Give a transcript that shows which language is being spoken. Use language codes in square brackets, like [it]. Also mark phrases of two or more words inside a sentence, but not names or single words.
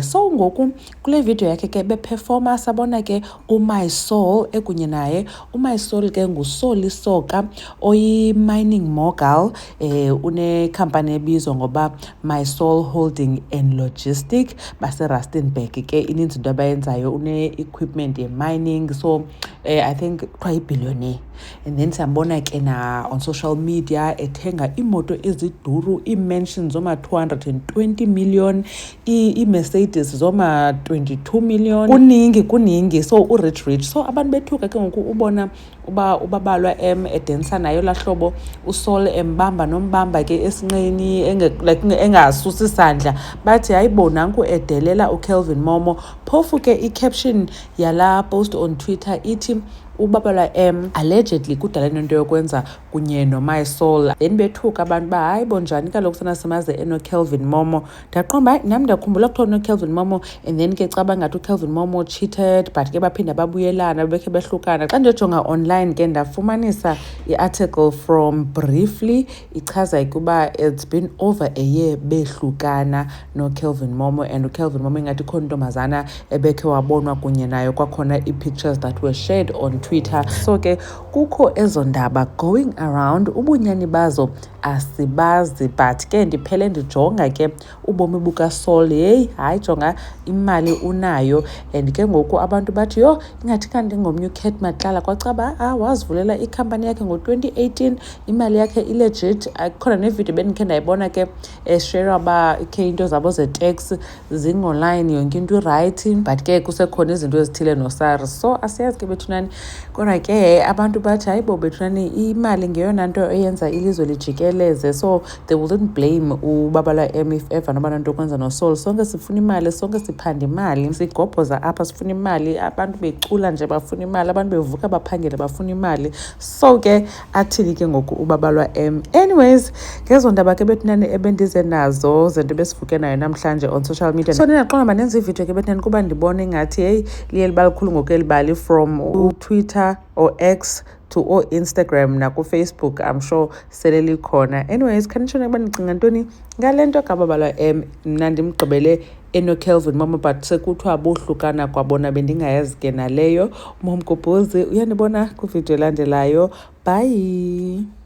[xh] So ngoku kule video yakhe ke beperforma sabona ke uMySoul ekunye naye. uMySoul ke nguSolisoka oyi- [en] mining mogul, [xh] une company ebizwa ngoba MySoul Holding and Logistic base-Rustenburg ke ininzi into abayenzayo, une-equipment ye-mining, [en] so I think [xh] kuthiwa billionaire. [en] And then [xh] sambona ke na [en] on social media [xh] ethenga imoto eziduru, ii-mansions zoma 220 million, i-Mercedes zoma 22 million, kuningi, [en] so rich. [xh] So abantu bethuka ke ngoku ubona uBabalwa M edensa nayo lahlobo, uSoul embamba nombamba ke esinqeni engasusi isandla, bathi hayibona nanku edelela uKelvin Momo. Phofu ke i-caption yala post [en] on Twitter [xh] ithi uBabalwa M allegedly kudala into yokwenza kunye noMySoul. Then bethuka abantu ba hayi bonjani kaloku sana simaze enoKelvin Momo. Ndaqomba nami ndakhumbula kuthiwa noKelvin Momo, [en] and then [xh] ke caba ngathi uKelvin Momo cheated, but ke baphinda babuyelana bekhe behlukana. Xa ndijonga online ke ndafumanisa i-article from Briefly ichaza ukuba [en] it's been over a year [xh] behlukana noKelvin Momo, and uKelvin Momo ingathi khona intombazana ebekhe wabonwa kunye nayo, kwakhona i- [en] pictures that were shared on Twitter. [xh] So ke kukho ezo ndaba [en] going around, [xh] ubunyani bazo asibazi, but ke ndiphele ndijonga ke ubomi bukaSoul. Hayi jonga imali unayo, and ke ngoku abantu bathi yo ingathi kanti ngomnye uKate Matlala kwacaba wazivulela ikhampani yakhe ngo-2018, imali yakhe ilegit. Khona nevideo bendikhe ndayibona ke share ba ke into zabo ze-tax zingonline, yonke into right, but ke kusekhona izinto ezithile noSARS. So asiyazi ke bethunani, kodwa ke abantu bathi hayibo bethunani imali ngeyona nto eyenza ilizwe lijikeleze. [en] So they wouldn't blame uBabalwa M if ever [xh] noba nto kwenza noSoul. Sonke sifuna imali, sonke siphanda imali, sigobhoza apha sifuna imali, abantu becula nje bafuna imali, abantu bevuka baphangele bafuna imali. So ke athini ke ngoku uBabalwa M. Anyways, ngezo ndaba ke bethunani ebendize nazo zinto besivuke nayo namhlanje [en] on social media. [xh] So ndinaqonda manenze ivideo ke bethunani kuba ndibone ngathi hey liye libalikhulu ngokelibali [en] from Twitter or X to Instagram [xh] na Facebook. [en] I'm sure sele likhona. [xh] Anyways, khanishona ukuba nicinga ntoni ngalento kaBabalwa M. Mna ndimgqibele enoKelvin Momo, but sekuthiwa bohlukana kwabona, bendingayazi ke naleyo. Mamgobhozi uyandibona kwivideo elandelayo. [en] Bye.